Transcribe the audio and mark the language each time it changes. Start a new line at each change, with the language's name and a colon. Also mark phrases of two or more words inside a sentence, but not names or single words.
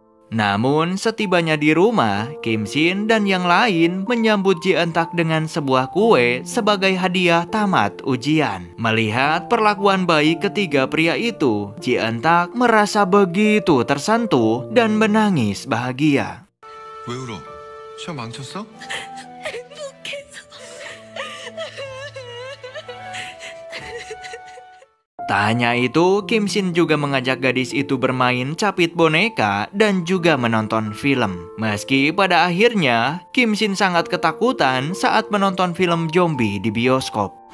Indonesian: Namun setibanya di rumah, Kim Shin dan yang lain menyambut Jeontak dengan sebuah kue sebagai hadiah tamat ujian. Melihat perlakuan baik ketiga pria itu, Jeontak merasa begitu tersentuh dan menangis bahagia.
Korean: 왜 울어? 시험 망쳤어?
Indonesian: Tak hanya itu, Kim Shin juga mengajak gadis itu bermain capit boneka dan juga menonton film. Meski pada akhirnya, Kim Shin sangat ketakutan saat menonton film zombie di bioskop.